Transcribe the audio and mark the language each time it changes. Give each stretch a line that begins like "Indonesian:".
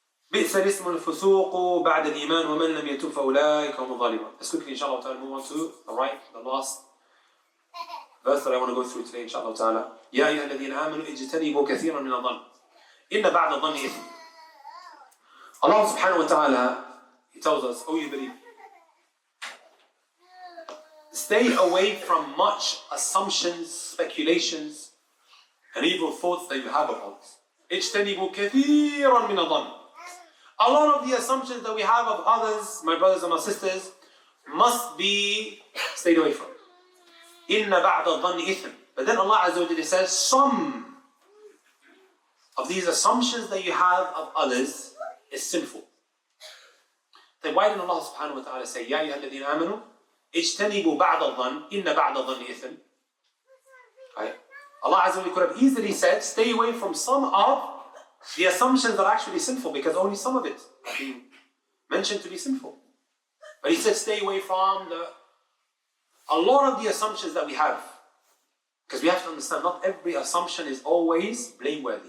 Arabic: بئس الاسم الفسوق بعد الإيمان ومن لم يتوب فأولئك هم الظالمون.
English: Let's quickly, inshallah ta'ala, move on to the last verse that I want to go through today, inshallah ta'ala.
Arabic: يا أيها الذين آمنوا اجتنبوا كثيرا من الظن إن بعد الظن إثم.
English: Allah subhanahu wa ta'ala, He tells us, oh, you believe, stay away from much assumptions, speculations, and evil thoughts that you have about.
Arabic: اجتنبوا كثيرا من الظن.
English: A lot of the assumptions that we have of others, my brothers and my sisters, must be stayed away from.
Arabic: إن بعد الظن إثم.
English: But then Allah Azza wa Jalla says, some of these assumptions that you have of others is sinful. Then why didn't Allah subhanahu wa ta'ala say,
Arabic: يا أيها الذين آمنوا اجتنبوا بعد الظن إن بعد الظن إثم.
English: Right? Allah Azza wa Jalla could have easily said, stay away from some of the assumptions that are actually sinful, because only some of it are being mentioned to be sinful. But He said, stay away from a lot of the assumptions that we have. Because we have to understand, not every assumption is always blameworthy.